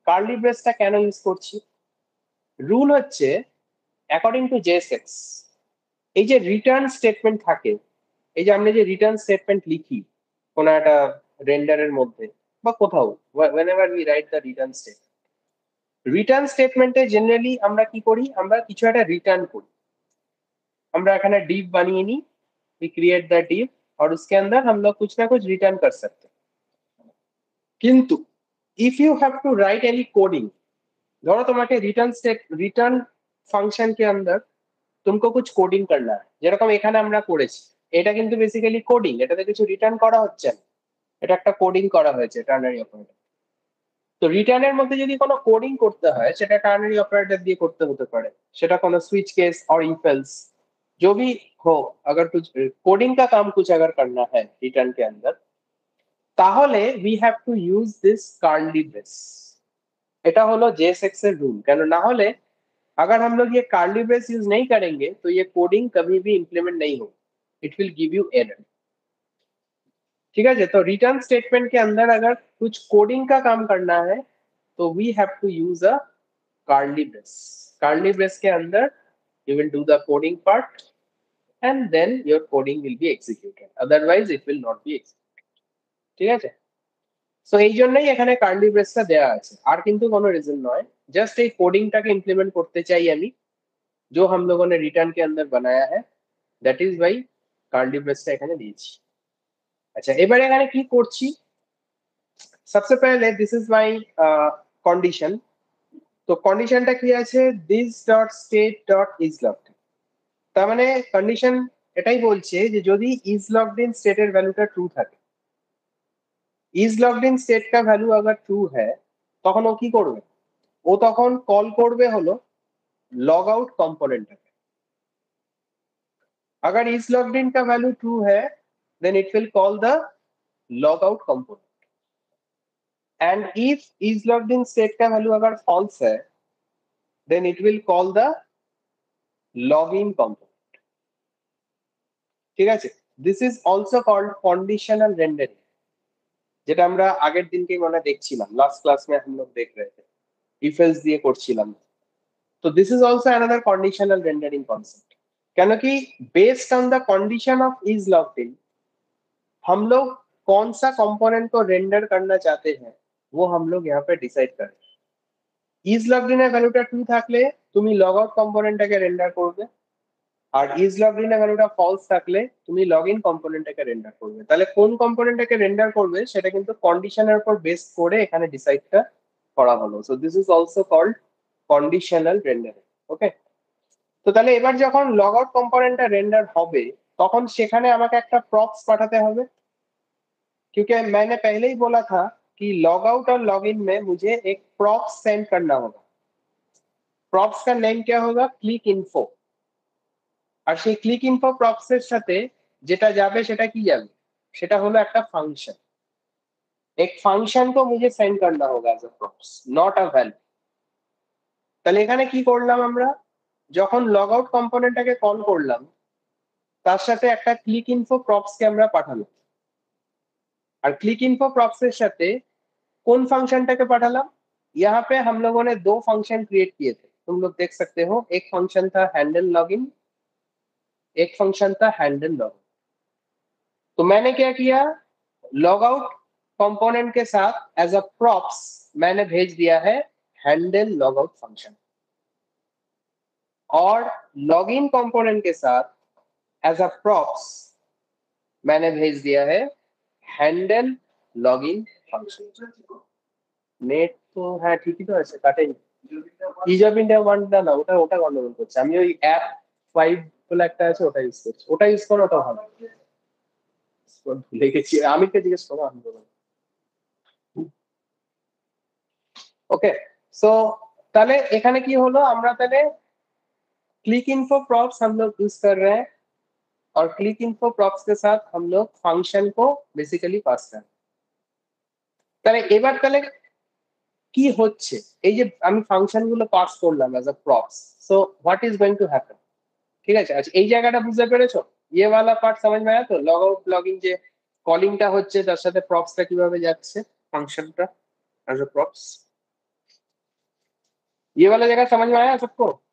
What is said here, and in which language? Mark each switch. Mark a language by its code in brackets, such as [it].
[bn] Curly ব্রেসটা কেন use করছি? Rule হচ্ছে অ্যাকর্ডিং টু জেএসএক্স, এই যে রিটার্ন স্টেটমেন্ট থাকে, এই যে আমরা যে রিটার্ন স্টেটমেন্ট লিখি কোন একটা রেন্ডারের মধ্যে বা কোথাও, [en] whenever we write the return statement, [bn] return স্টেটমেন্টে জেনারেলি আমরা কি করি, আমরা কিছু একটা রিটার্ন করি। আমরা এখানে div বানিয়ে নিই, [en] we create the div [hi] और उसके अंदर हम लोग कुछ ना कुछ रिटर्न कर सकते हैं। [bn] किंतु [en] if you have to write any coding, [bn] ধরো তোমাকে [hi] रिटर्न फंक्शन के अंदर तुमको कुछ कोडिंग करना है, [bn] যেরকম এখানে আমরা করেছি, এটা কিন্তু বেসিক্যালি কোডিং, এটাতে কিছু রিটার্ন করা হচ্ছে না, এটা একটা কোডিং করা হয়েছে টার্নারি অপারেটর। তো রিটার্নের মধ্যে যদি কোনো কোডিং করতে হয় সেটা টার্নারি অপারেটর দিয়ে করতে হতে পারে, সেটা কোনো সুইচ केस और इफ एल्स जो भी हो, [hi] अगर कुछ कोडिंग का काम कुछ अगर करना है रिटर्न के अंदर, [bn] তাহলে [en] we have to use this curly brace। [bn] এটা হলো JSX এর [hi] रूल, [bn] কেন না হলে [hi] अगर हम लोग ये कर्ली ब्रेस यूज नहीं करेंगे तो ये कोडिंग कभी भी इंप्लीमेंट नहीं होगी, [en] It will give you error. [hi] ठीक है, तो रिटर्न स्टेटमेंट के अंदर अगर कुछ कोडिंग का काम करना है तो [en] We have to use a curly brace. [hi] Curly brace के अंदर [en] you will do the coding part and then your coding will be executed, otherwise it will not be executed। [bn] ঠিক আছে, সো এই জন্যই এখানে কার্লি ব্রেসটা দেওয়া আছে, আর কিন্তু কোনো রিজন নয়, জাস্ট এই কোডিংটাকে ইমপ্লিমেন্ট করতে চাই আমি, [hi] जो हम लोगों ने रिटर्न के अंदर बनाया है, [en] that is why [bn] কার্লি ব্রেসটা এখানে দিয়েছি। আচ্ছা, এবারে এখানে কি করছি, [hi] सबसे पहले [en] This is my condition. [bn] তো কন্ডিশনটা কি আছে, [en] this dot state dot is logged in, [bn] তার মানে কন্ডিশন এটাই বলছে যে যদি ইজ লগড ইন স্টেটের ভ্যালুটা ট্রু থাকে, ইজ লগড ইন স্টেট का ভ্যালু अगर ট্রু है তখন ও কি করবে, ও তখন কল করবে হলো লগ আউট কম্পোনেন্টটাকে। [hi] अगर is logged in का वैल्यू ट्रू है [en] then it will call the logout component, and if is logged in state [hi] का वैल्यू अगर false है [en] then it will call the login component। [bn] ঠিক আছে, [en] this is also called conditional rendering, [bn] যেটা আমরা আগের দিনকে মানে দেখছিলাম, লাস্ট ক্লাস [hi] में हम लोग देख रहे थे, [bn] if else দিয়ে করছিলাম। [hi] तो [en] this is also another conditional rendering concept, [bn] কেন কি [en] based on the condition of is logged in [hi] हम लोग कौन सा कंपोनेंट को रेंडर करना चाहते हैं वो हम लोग यहाँ पे डिसाइड करें। [bn] ইজ লগড ইন এর ভ্যালুটা ট্রু থাকলে তুমি লগ আউট কম্পোনেন্টটাকে রেন্ডার করবে, আর ইজ লগড ইন এর ভ্যালুটা ফলস থাকলে তুমি লগ ইন কম্পোনেন্টটাকে রেন্ডার করবে। তাহলে কোন কম্পোনেন্টটাকে রেন্ডার করবে সেটা কিন্তু কন্ডিশনের উপর বেস করে এখানে ডিসাইডটা করা হলো। [en] So this is also called conditional rendering. [bn] ওকে, তো তাহলে এবার যখন লগ আউট কম্পোনেন্টটা রেন্ডার হবে তখন সেখানে আমাকে একটা প্রক্স পাঠাতে হবে, [hi] क्योंकि मैंने पहले ही बोला था कि लॉग आउट और लॉग इन में मुझे एक प्रॉक्स सेंड करना होगा। प्रॉक्स का नेम क्या होगा, क्लिक इन्फो, [bn] আর সেই ক্লিক ইনফো প্রক্সের সাথে যেটা যাবে সেটা কি যাবে, সেটা হলো একটা ফাংশন। [hi] एक फंक्शन को मुझे सेंड करना होगा as a प्रॉक्स, not a value. [bn] তাহলে এখানে কি করলাম আমরা, যখন লগ আউট কম্পোনেন্টটাকে কল করলাম তার সাথে একটা ক্লিক ইনফো প্রক্সকে আমরা পাঠালাম, [hi] और क्लिक इन्फो प्रॉक्सेस साथे [bn] कौन फंक्शनटा के पाठालाम, [hi] यहाँ पे हम लोगों ने दो फंक्शन क्रिएट किए थे, तुम लोग देख सकते हो, एक फंक्शन था हैंडल लॉगिन, एक फंक्शन था हैंडल लॉगिन। तो मैंने क्या किया, लॉग आउट कंपोनेंट के साथ एज अ प्रॉप्स मैंने भेज दिया है हैंडल लॉग आउट फंक्शन, और लॉगिन कंपोनेंट के साथ एज अ प्रॉप्स मैंने भेज दिया है हैंडल लॉगिन फंक्शन। [bn] নেট তো হ্যাঁ ঠিকই তো আছে, কাটেনি। ইজ অফ ইন্ডিয়া ওয়ানটা না, ওটা ওটা গন্ডগোল করছে, আমি ওই অ্যাপ 5 বলে একটা আছে ওটা ইউজ করছি, ওটা ইউজ করো, ওটা ভালো। ভুলে গেছি, আমিরকে জিজ্ঞেস করো, আমি বলবো। ওকে, সো তাহলে এখানে কি হলো, আমরা তাহলে [hi] क्लिक इन्फो प्रॉप्स हम लोग यूज कर रहे हैं, और क्लिक इन्फो प्रॉप्स के साथ हम लोग फंक्शन को बेसिकली पास कर रहे हैं। [bn] তাহলে এবার তাহলে কি হচ্ছে, এই যে আমি ফাংশন গুলো পাস করলাম as a props, [en] So what is going to happen? [bn] ঠিক আছে, আচ্ছা এই জায়গাটা বুঝতে পেরেছো? [hi] ইয়ে ওয়ালা পার্ট समझ में आया [bn] তো? লগ আউট লগ ইন যে কলিংটা হচ্ছে তার সাথে প্রপসটা কিভাবে যাচ্ছে ফাংশনটা অ্যাজ আ প্রপস, [hi] ये वाला जगह समझ में आया सबको?